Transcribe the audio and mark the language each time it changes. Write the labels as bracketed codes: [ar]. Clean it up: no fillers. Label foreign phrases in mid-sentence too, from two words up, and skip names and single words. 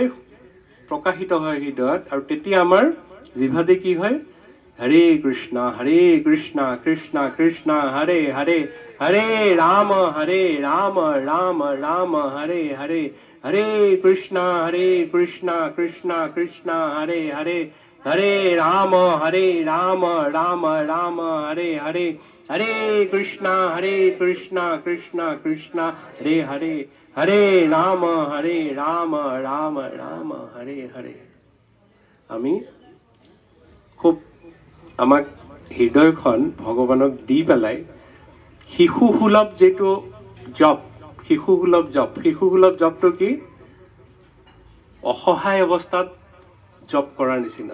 [as] প্ৰকাশিত হয় হৃদয়ত, আৰু তেতিয়া আমাৰ জিভাতে কি হয়, [sa] হৰে কৃষ্ণ কৃষ্ণ কৃষ্ণ হৰে হৰে, হৰে ৰাম ৰাম ৰাম হৰে হৰে, হৰে কৃষ্ণ কৃষ্ণ কৃষ্ণ হৰে হৰে, হৰে ৰাম রাম রাম হরে হরে, হরে কৃষ্ণ কৃষ্ণ কৃষ্ণ হরে হরে, হরে রাম রাম রাম হরে হরে। [as] আমি খুব আমাক হৃদয়খন ভগৱানক দি পেলাই শিশুসুলভ যেটো জপ, শিশুসুলভ জপটো কি অসহায় অৱস্থাত জপ কৰাৰ নিচিনা।